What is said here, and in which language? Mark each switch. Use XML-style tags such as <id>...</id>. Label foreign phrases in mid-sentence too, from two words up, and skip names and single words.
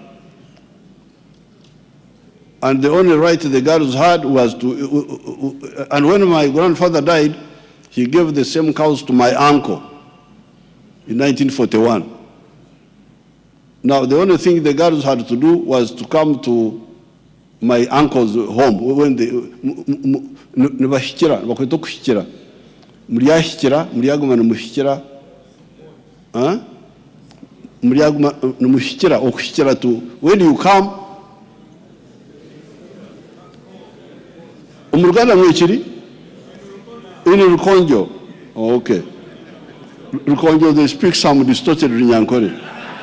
<en>And the only right the girls had was to, and when my grandfather died, he gave the same cows to my uncle in 1941. Now, the only thing the girls had to do was to come to my uncle's home when they,</en> <koo>bakwita okuhikira, mulyahikira, mulyaguma nimuhikira, mulyaguma nimuhikira, okuhikira to,</koo> <en>when you come,</en> <koo>Umuruganda mwechiri?</koo> <en>In Rukonjo. Oh, okay. Rukonjo, they speak some distorted Runyankore.</en>